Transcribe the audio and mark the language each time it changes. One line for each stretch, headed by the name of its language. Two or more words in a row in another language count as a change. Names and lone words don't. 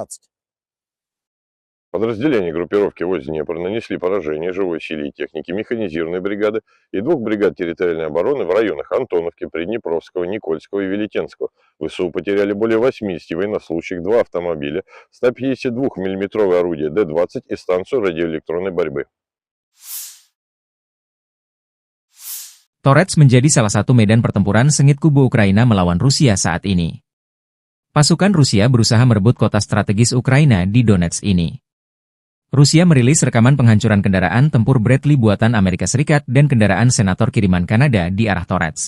Russian: Подразделения группировки войск Днепр нанесли поражение живой силе и технике механизированной бригады и двух бригад территориальной обороны в районах Антоновки, Приднепровского, Никольского и Велетенского. ВСУ потеряли более 80 военнослужащих, 2 автомобиля, 152 мм орудие Д-20 и станцию радиоэлектронной борьбы.
Indonesian: Torets menjadi salah satu medan pertempuran sengit kubu Ukraina melawan Rusia saat ini. Pasukan Rusia berusaha merebut kota strategis Ukraina di Donetsk ini. Rusia merilis rekaman penghancuran kendaraan tempur Bradley buatan Amerika Serikat dan kendaraan senator kiriman Kanada di arah Torets.